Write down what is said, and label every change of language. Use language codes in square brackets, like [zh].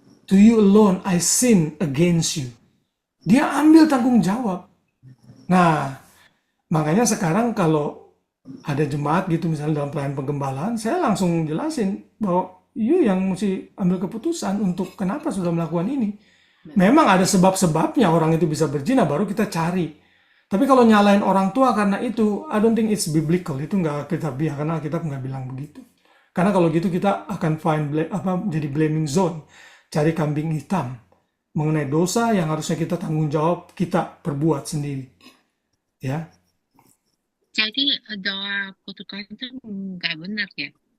[en] To you alone, I sin against you. [id] Dia ambil tanggung jawab. Nah, makanya sekarang kalau ada jemaat gitu misalnya dalam pelayanan penggembalaan, saya langsung jelasin bahwa you yang mesti ambil keputusan untuk kenapa sudah melakukan ini. Memang ada sebab-sebabnya orang itu bisa berzina, baru kita cari. Tapi kalau nyalain orang tua karena itu, [en] I don't think it's biblical. [id] Itu nggak Alkitabiah, karena Alkitab nggak bilang begitu. Karena kalau gitu kita akan jadi blaming zone, cari kambing hitam mengenai dosa yang harusnya kita tanggung jawab, kita perbuat sendiri. Ya. Jadi doa kutukan itu nggak benar ya?